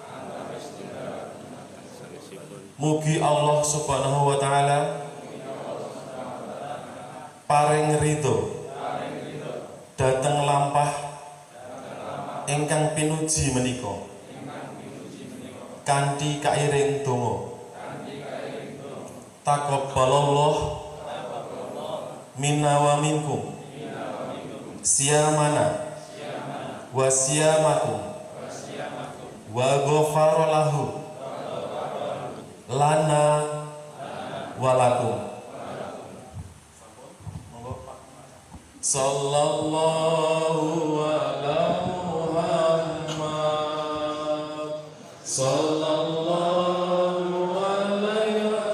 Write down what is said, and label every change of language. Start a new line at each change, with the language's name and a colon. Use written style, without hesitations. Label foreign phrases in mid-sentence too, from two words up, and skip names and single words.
Javanese: Mugi
Arabic: الله سبحانه وتعالى
Javanese: paring ridho dhateng lampah ingkang pinuji menika kanthi kairing donga.
Arabic: تقبل الله منا ومنكم صيامنا وصيامكم وغفر له لنا ولكم. صلى الله على محمد صلى الله عليه